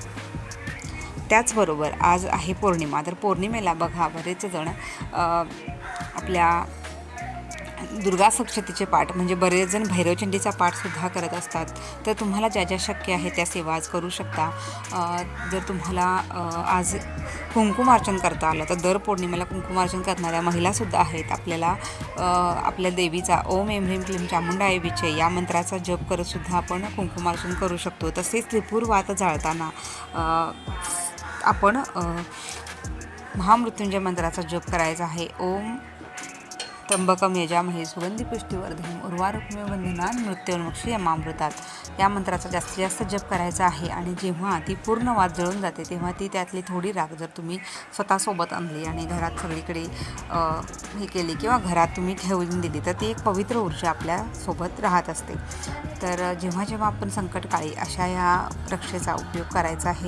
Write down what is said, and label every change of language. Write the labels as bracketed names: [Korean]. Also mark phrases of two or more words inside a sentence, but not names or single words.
[Marathi] त्याचबरोबर आज आहे पौर्णिमा. तर पौर्णिमेला बघा बरेच जण आपल्या दुर्गा सप्तशतीचे पाठ म्हणजे बरेच जण भैरवचंडीचा पाठसुद्धा करत असतात. तर तुम्हाला ज्या ज्या शक्य आहे त्या सेवा आज करू शकता. जर तुम्हाला आज कुंकुमार्चन करता आलं तर दर पौर्णिमेला कुंकुमार्चन करणाऱ्या महिलासुद्धा आहेत. आपल्या देवीचा [Sanskrit] ओम ऐं ह्रीं क्लीं चामुंडाय विचे [Marathi] या मंत्राचा जप करतसुद्धा आपण कुंकुमार्चन करू शकतो. तसेच त्रिपुर वात जाळताना आपण महामृत्युंजय मंत्राचा जप करायचा आहे. [Sanskrit] ओम त्र्यंबकम यजामहे सुगंधी पुष्टिवर्धनम् उर्वारुकमेव बंधनान् मृत्योर्मुक्षीयमामृतात् [Marathi] या मंत्राचा जास्तीत जास्त जप करायचा आहे. आणि जेव्हा ती पूर्ण वात जळून जाते तेव्हा त्यातली थोडी राख जर तुम्ही स्वतःसोबत आणली आणि घरात सगळीकडे हे केली किंवा घरात तुम्ही ठेवून दिली तर ती एक पवित्र ऊर्जा आपल्यासोबत राहत असते. तर जेव्हा आपण संकटकाळी अशा या रक्षेचा उपयोग करायचा आहे.